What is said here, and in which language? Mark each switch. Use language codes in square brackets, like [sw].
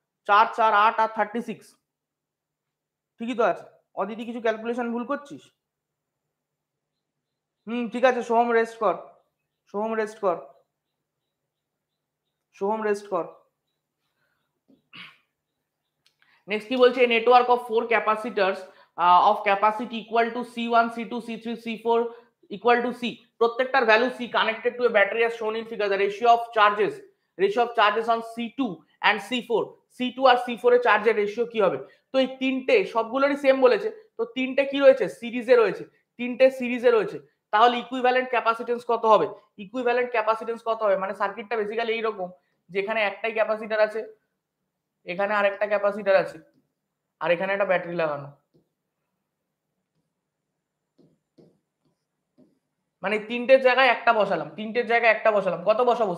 [bn] 4 4 8 আর 36, ঠিকই তো আছে। অদিতি কিছু ক্যালকুলেশন ভুল করছিস? ঠিক আছে, সোহম রেস্ট কর, সোহম রেস্ট কর, সোহম রেস্ট কর। নেক্সট কি বলছে? [en] network of 4 capacitors of capacity equal to C1 C2 C3 C4 equal to C, [bn] প্রত্যেকটার value [en] C connected to a battery as shown in figure, the ratio of charges on C2 and C4, [bn] C2 আর C4 এর চার্জের ratio কি হবে? তো এই তিনটে সবগুলোরই same বলেছে, তো তিনটে কি রয়েছে? সিরিজে রয়েছে, তিনটে সিরিজে রয়েছে। তাহলে ইকুইভ্যালেন্ট ক্যাপাসিটেন্স কত হবে? ইকুইভ্যালেন্ট ক্যাপাসিটেন্স কত হবে? মানে সার্কিটটা বেসিক্যালি এইরকম, যেখানে একটাই ক্যাপাসিটার আছে, এখানে আরেকটা ক্যাপাসিটার আছে, আর এখানে একটা ব্যাটারি লাগানো, মানে তিনটের জায়গায় একটা বসালাম, তিনটের জায়গায় একটা বসালাম, কত বসাবো?